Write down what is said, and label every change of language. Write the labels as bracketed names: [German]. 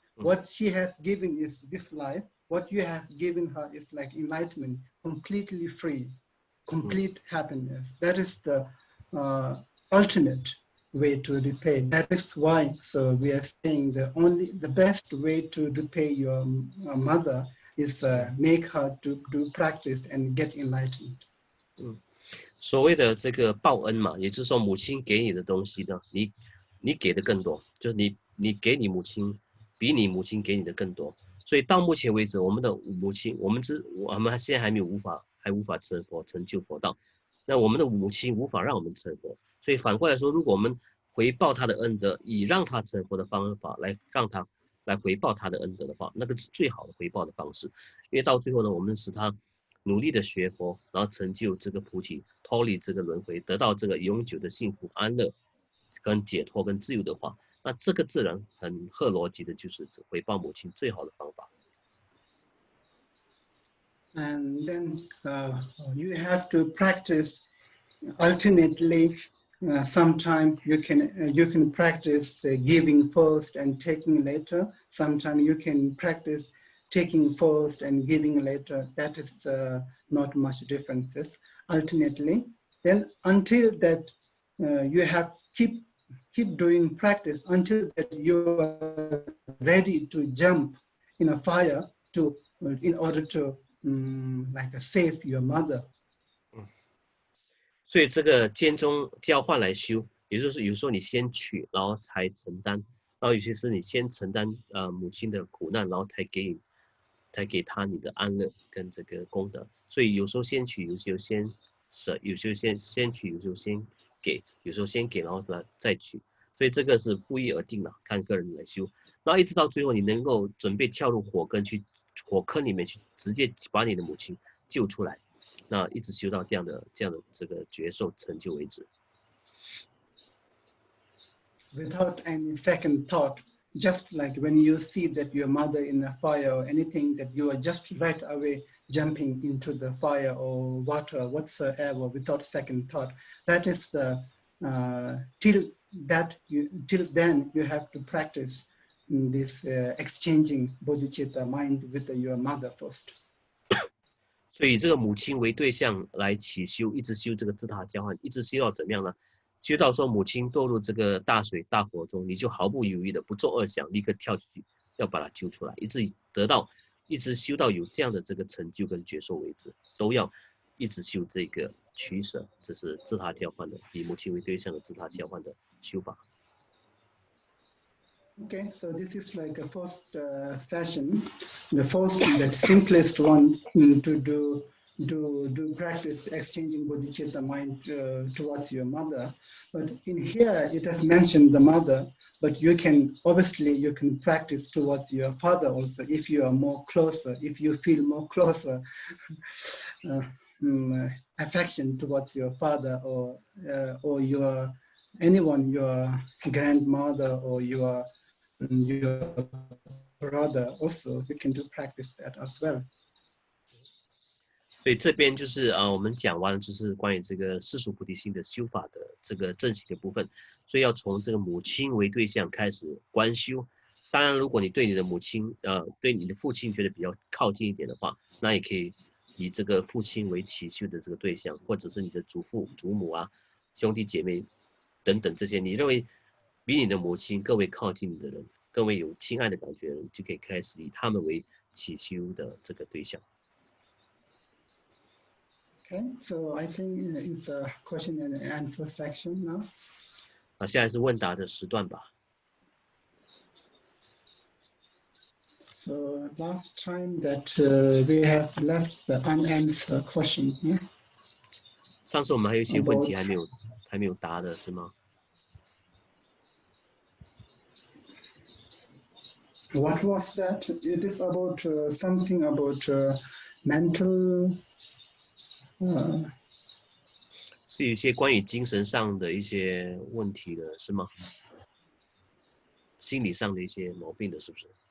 [English] What she has given is this life. What you have given her is like enlightenment, completely free, complete happiness. That is the ultimate way to repay. That is why, so we are saying the best way to repay your mother is make her to do practice and get enlightened. [Chinese] 所谓的这个报恩嘛，也就是说母亲给你的东西呢，你给的更多，就是你给你母亲比你母亲给你的更多。所以到目前为止，我们的母亲，我们现在还无法成佛成就佛道，那我们的母亲无法让我们成佛。所以反过来说，如果我们回报他的恩德，以让他成佛的方法来让他来回报他的恩德的话，那个是最好的回报的方式。因为到最后呢，我们使他努力的学佛，然后成就这个菩提，脱离这个轮回，得到这个永久的幸福安乐跟解脱跟自由的话，那这个自然很合逻辑的，就是回报母亲最好的方法。 [English] And then you have to practice alternately. Sometimes you can practice giving first and taking later. Sometimes you can practice taking first and giving later. That is not much differences. Alternately, then until that you have keep doing practice until that you are ready to jump in a fire in order to like save your mother. [Chinese] 所以这个间中交换来修，也就是有时候你先取，然后才承担，然后有些是你先承担母亲的苦难，然后才给他你的安乐跟这个功德。所以有时候先取，有时候先舍，有时候先取，有时候先给，有时候先给然后再取。所以这个是不一而定的，看个人来修。然后一直到最后，你能够准备跳入火坑里面去，直接把你的母亲救出来。那一直修到这样的这个觉受成就为止。 [English] Without any second thought, just like when you see that your mother in a fire or anything, that you are just right away jumping into the fire or water whatsoever without second thought. That is the till then you have to practice this exchanging bodhicitta mind with your mother first. [Chinese] 所以以这个母亲为对象来起修，一直修这个自他交换，一直修到怎么样呢？修到说母亲堕入这个大水大火中，你就毫不犹豫的不做恶想，立刻跳进去，要把它救出来，一直修到有这样的这个成就跟觉受为止，都要一直修这个取舍，这是自他交换的，以母亲为对象的自他交换的修法。 [English] Okay, so this is like a first session, the first, the simplest one to do practice exchanging bodhicitta mind towards your mother. But in here, it has mentioned the mother, but you can practice towards your father also if you are more closer, if you feel more closer affection towards your father or your anyone, your grandmother or your brother also, you can do practice that as well. [Chinese] 所以这边就是我们讲完了，就是关于这个世俗菩提心的修法的这个正行的部分。所以要从这个母亲为对象开始观修。当然，如果你对你的母亲对你的父亲觉得比较靠近一点的话，那也可以以这个父亲为起修的这个对象，或者是你的祖父、祖母啊、兄弟姐妹等等这些，你认为比你的母亲更为靠近你的人，更为有亲爱的感觉的人，就可以开始以他们为起修的这个对象。 [English] Okay, so I think it's a question and answer section now. [Chinese] 现在是问答的时段吧。 [English] So last time that we have left the unanswered question here. [Chinese] 上次我们还有一些问题还没有答的是吗？ [English] What was that? It is about something about mental. [Chinese] 是有一些关于精神上的一些问题的是吗？心理上的一些毛病的，是不是？